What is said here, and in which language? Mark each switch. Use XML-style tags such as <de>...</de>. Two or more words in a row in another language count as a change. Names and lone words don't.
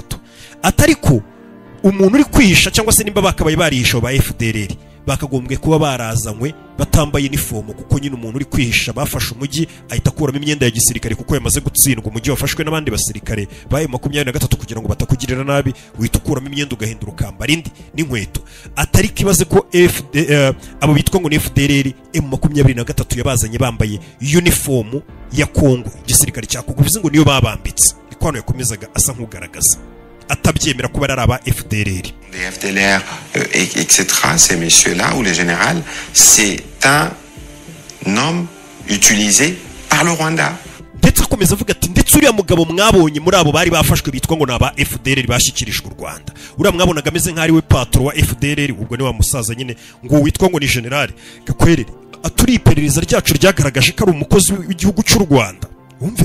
<rw>Atariko umuntu uri kwihisha cyangwa se nimba bakabaye barihisha ba FDLR bakagombye kuba barazanywe batambaye uniform kuko nyine umuntu uri kwihisha bafashe umujyi ahita akuramo imyenda ya gisirikare kuko yamaze gutsindwa umujyi wafashwe n'abandi basirikare ba M23 kugira ngo batakugirira nabi uhita ukuramo imyenda ugahindura ukambara indi n'inkweto. Atari kibaze ko abo bitwa ngo ni FDLR M23 yabazanye bambaye uniform ya Kongo igisirikare cya Kongo bivuze ngo niyo babambitse ikwano yakomezaga asa nk'ugaragaza atabyemera kuba ari aba FDLR.</rw> <fr>Les FDLR, etc., ces messieurs-là, ou les généraux, c'est un homme utilisé par le Rwanda.</fr> <rw>Ndetse akomeza avuga ati ndetse uriya mugabo mwabonye muri abo bari bafashwe bitwa ngo naba FDLR bashyikirijwe u Rwanda uriya mwabonaga ameze nk'ari we patro wa FDLR ubwo ni wa musaza nyine ngo witwa ngo ni general Gakwerere aturi iperereza ryacu ryagaragaje ko ari umukozi w'igihugu cy'u Rwanda wumve.</rw>